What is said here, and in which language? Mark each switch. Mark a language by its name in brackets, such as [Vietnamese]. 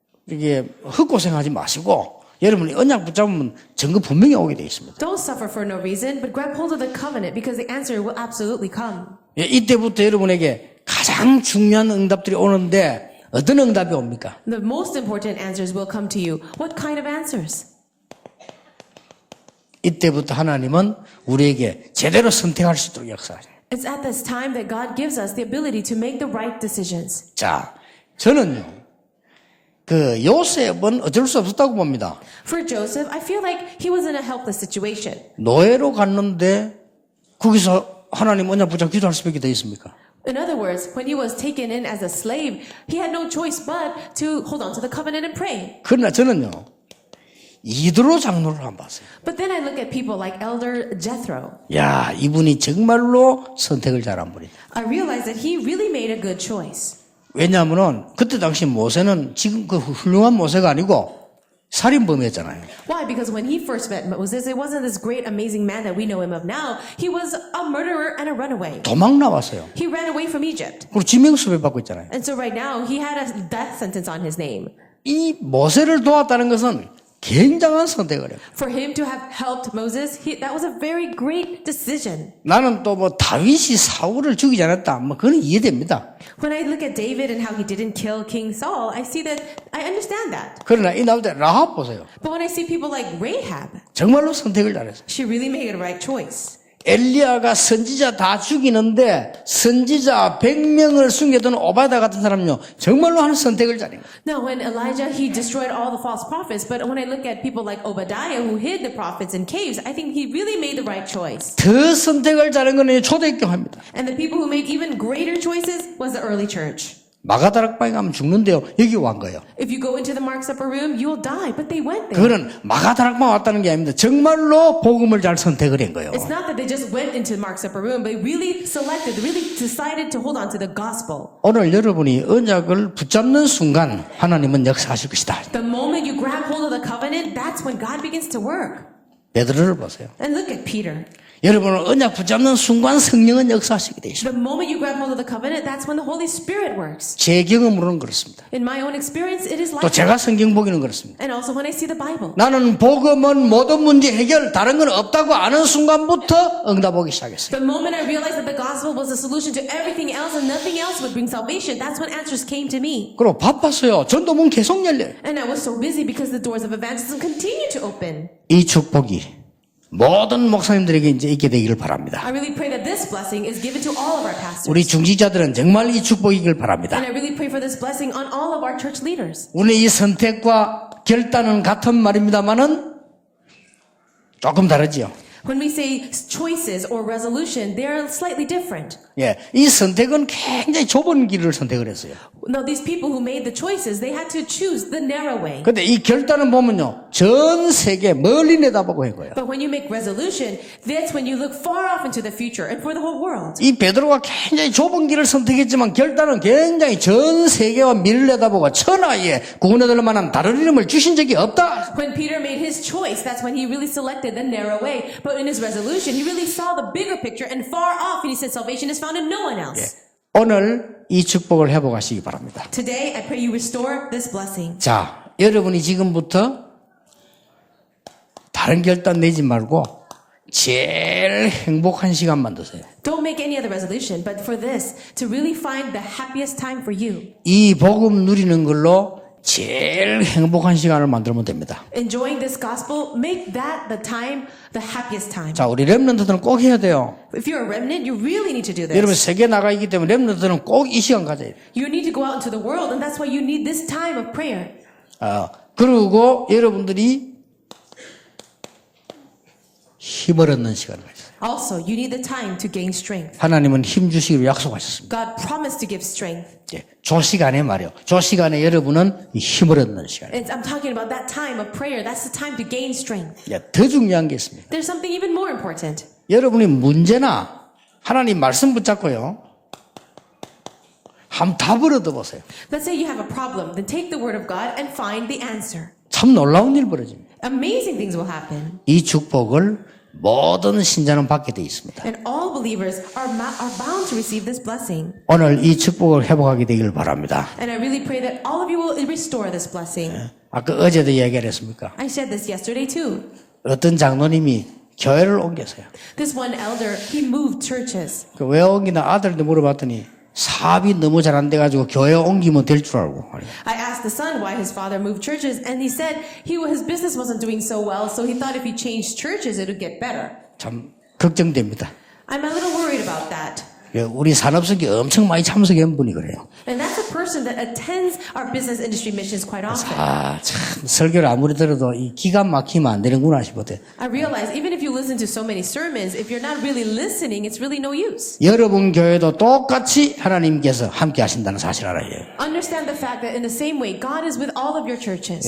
[Korean] 이게 헛고생하지 마시고 여러분이 언약 붙잡으면 증거 분명히 오게 되어 있습니다. [English] Don't suffer for no reason, but grab hold of the covenant because the answer will absolutely come. [Korean] 예, 이때부터 여러분에게 가장 중요한 응답들이 오는데 어떤 응답이 옵니까? [English] The most important answers will come to you. What kind of answers? [Korean] 이때부터 하나님은 우리에게 제대로 선택할 수 있도록 역사하죠. [English] It's at this time that God gives us the ability to make the right decisions. [Korean] 자, 저는요. 그 요셉은 어쩔 수 없었다고 봅니다. [English] For Joseph, I feel like he was in a helpless situation. [Korean] 노예로 갔는데 거기서 하나님 언약 붙잡고 기도할 수밖에 더 있습니까? [English] In other words, when he was taken in as a slave, he had no choice but to hold on to the covenant and pray. [Korean] 그러나 저는요, 이드로 장로를 안 봤어요. [English] But then I look at people like Elder Jethro. [Korean] 야, 이분이 정말로 선택을 잘한 분이다. [English] I realized that he really made a good choice. [Korean] 왜냐하면은 그때 당시 모세는 지금 그 훌륭한 모세가 아니고 살인범이었잖아요. [English] Why? Because when he first met Moses, it wasn't this great, amazing man that we know him of now. He was a murderer and a runaway. [Korean] 도망 나왔어요. [English] He ran away from Egypt. [Korean] 그리고 지명수배 받고 있잖아요. [English] And so right now, he had a death sentence on his name. [Korean] 이 모세를 도왔다는 것은 굉장한 선택을 해요. [English] For him to have helped Moses, that was a very great decision. [Korean] 나는 또 뭐 다윗이 사울을 죽이지 않았다. 뭐 그건 이해됩니다. [English] When I look at David and how he didn't kill King Saul, I see that, I understand that. [Korean] 그러나 이 나올 때 라합 보세요. [English] But when I see people like Rahab, [Korean] 정말로 선택을 잘했어요. [English] she really made a right choice. [Korean] 엘리야가 선지자 다 죽이는데 선지자 100명을 숨겨둔 오바다 같은 사람요 정말로 하는 선택을 잘해요. [English] Now, when Elijah, he destroyed all the false prophets, but when I look at people like Obadiah who hid the prophets in caves, I think he really made the right choice. [Korean] 더 선택을 잘한 거는 초대교회입니다. [English] And the people who made even greater choices was the early church. [Korean] 마가다락방에 가면 죽는데요. 여기 온 거예요. [English] If you go into the Mark's upper room, you will die, but they went there. [Korean] 그거는 마가다락방 왔다는 게 아닙니다. 정말로 복음을 잘 선택을 한 거예요. [English] It's not that they just went into Mark's upper room, but they really selected, really decided to hold on to the gospel. [Korean] 오늘 여러분이 언약을 붙잡는 순간 하나님은 역사하실 것이다. [English] The moment you grab hold of the covenant, that's when God begins to work. [Korean] 베드로를 보세요. [English] And look at Peter. [Korean] 여러분은 언약 붙잡는 순간 성령은 역사하시게 되어 있습니다. [English] The moment you grab hold of the covenant, that's when the Holy Spirit works. [Korean] 제 경험으로는 그렇습니다. [English] In my own experience, it is [Korean] 또 [English] like that. [Korean] 제가 성경 보기는 그렇습니다. [English] And also when I see the Bible. [Korean] 나는 복음은 모든 문제 해결 다른 건 없다고 아는 순간부터 응답하기 시작했어요. [English] The moment I realized that the gospel was the solution to everything else and nothing else would bring salvation, that's when answers came to me. [Korean] 그리고 바빴어요. 전도문 계속 열려요. [English] And I was so busy because the doors of evangelism continue to open. [Korean] 이 축복이 모든 목사님들에게 이제 있게 되기를 바랍니다. [English] I really pray that this blessing is given to all of our pastors. [Korean] 우리 중직자들은 정말 이 축복이길 바랍니다. [English] And I really pray for this blessing on all of our church leaders. [Korean] 우리 이 선택과 결단은 같은 말입니다만은 조금 다르지요. [English] When we say choices or resolution, they are slightly different. [Korean] 예, 이 선택은 굉장히 좁은 길을 선택을 했어요. [English] Now, these people who made the choices, they had to choose the narrow way. [Korean] 근데 이 결단은 보면요, 전 세계 멀리 내다보고 한 거예요. [English] But when you make resolution, that's when you look far off into the future and for the whole world. [Korean] 이 베드로가 굉장히 좁은 길을 선택했지만 결단은 굉장히 전 세계와 미래를 내다보고 천하에 구원받을 만한 다른 이름을 주신 적이 없다. [English] When Peter made his choice, that's when he really selected the narrow way. But in his resolution, he really saw the bigger picture and far off, and he said salvation is found in no one else. [Korean] 오늘 이 축복을 회복하시기 바랍니다. [English] Today, I pray you restore this blessing. [Korean] 자, 여러분이 지금부터 다른 결단 내지 말고 제일 행복한 시간 만드세요. [English] Don't make any other resolution, but for this, to really find the happiest time for you. [Korean] 이 복음 누리는 걸로 제일 행복한 시간을 만들면 됩니다. [English] Enjoying this gospel, make that the time, the happiest time. [Korean] 자, 우리 렘넌트들은 꼭 해야 돼요. [English] If you're a remnant, you really need to do [Korean] 여러분 [English] this. [Korean] 세계 나가 있기 때문에 렘넌트들은 꼭 이 시간 가져야 돼요. [English] You need to go out into the world, and that's why you need this time of prayer. [Korean] 그리고 여러분들이 힘을 얻는 시간을 가져요. [English] Also, you need the time to gain strength. [Korean] 하나님은 힘 주시기로 약속하셨습니다. [English] God promised to give strength. [Korean] 조 시간에 말이요. 조 시간에 여러분은 이 힘을 얻는 시간. [English] I'm talking about that time of prayer. That's the time to gain strength. [Korean] 더 중요한 게 있습니다. [English] There's something even more important. [Korean] 여러분이 문제나 하나님 말씀 붙잡고요. 한번 답을 얻어보세요. [English] Let's say you have a problem, then take the word of God and find the answer. [Korean] 참 놀라운 일 벌어집니다. [English] Amazing things will happen. [Korean] 이 축복을 모든 신자는 받게 되어 있습니다. [English] And all believers are bound to receive this blessing. [Korean] 오늘 이 축복을 회복하게 되기를 바랍니다. [English] And I really pray that all of you will restore this blessing. [Korean] 아까 어제도 얘기를 했습니까? [English] I said this yesterday too. [Korean] 어떤 장로님이 교회를 옮겼어요. [English] This one elder, he moved churches. [Korean] 왜 옮기나 아들한테 물어봤더니 사업이 너무 잘 안 돼가지고 교회 옮기면 될 줄 알고. [English] I asked the son why his father moved churches, and he said his business wasn't doing so well, so he thought if he changed churches, it would get better. [Korean] 참 걱정됩니다. [English] I'm a little worried about that. [Korean] 우리 산업석에 엄청 많이 참석한 분이 그래요. [English] And that's a person person that attends our business industry missions quite often. [Korean] 참 설교를 아무리 들어도 이 기가 막히면 안 되는구나 싶었대. [English] I realize even if you listen to so many sermons, if you're not really listening, it's really no use. [Korean] 여러분 교회도 똑같이 하나님께서 함께 하신다는 사실 알아요. [English] Understand the fact that in the same way, God is with all of your churches.